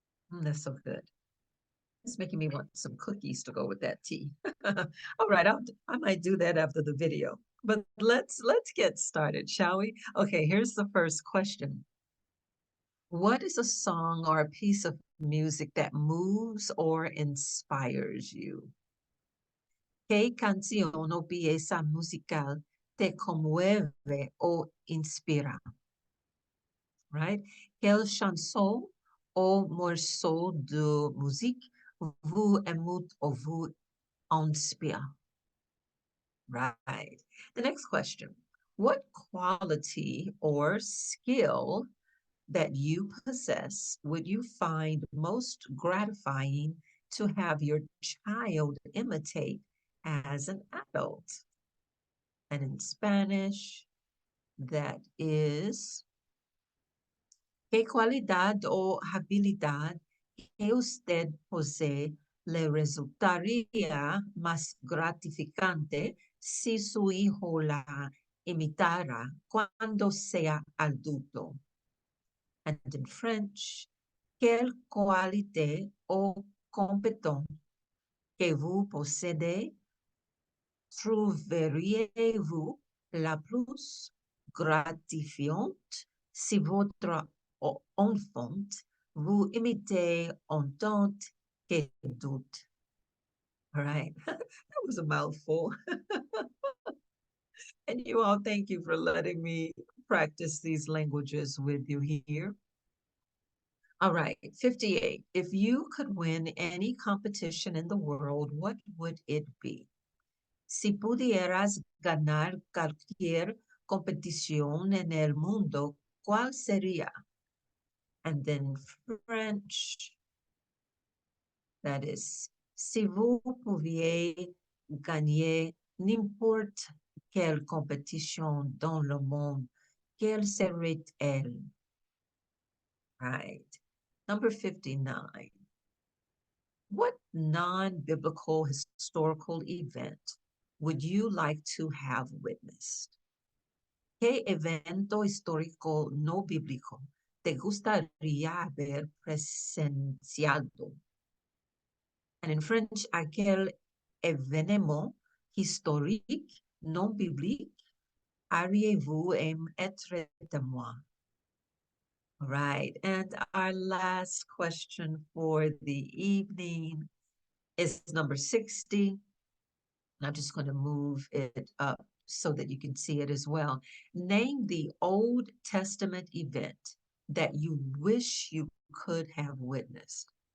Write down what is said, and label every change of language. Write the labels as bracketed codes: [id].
[en] That's so good. It's making me want some cookies to go with that tea. All right, I might do that after the video. But let's get started, shall we? Okay, here's the first question. What is a song or a piece of music that moves or inspires you? [es] ¿Qué canción o pieza musical te conmueve o inspira? [en] Right? [fr] Quelle chanson ou morceau de musique vous émeut ou vous inspire? [en] Right. The next question. What quality or skill that you possess would you find most gratifying to have your child imitate as an adult? And in Spanish, that is, [es] ¿qué cualidad o habilidad que usted posee le resultaría más gratificante si su hijo la imitara cuando sea adulto? [en] And in French, [fr] quelle qualité ou compétence que vous possédez trouveriez-vous la plus gratifiante si votre enfant vous imite en tant qu'adulte? [en] All right. That was a mouthful. And you all, thank you for letting me practice these languages with you here. All right, 58. If you could win any competition in the world, what would it be? [es] Si pudieras ganar cualquier competición en el mundo, ¿cuál sería? [en] And then French, that is, [fr] si vous pouviez gagner n'importe quelle compétition dans le monde, quelle serait-elle? [en] Right. Number 59. What non-biblical historical event would you like to have witnessed? [es] ¿Qué evento histórico no bíblico te gustaría haber presenciado? [en] And in French, [fr] aquel événement historique non biblique, auriez-vous aimé être témoin? [en] All right, and our last question for the evening is number 60. I'm just going to move it up so that you can see it as well. Name the Old Testament event that you wish you could have witnessed.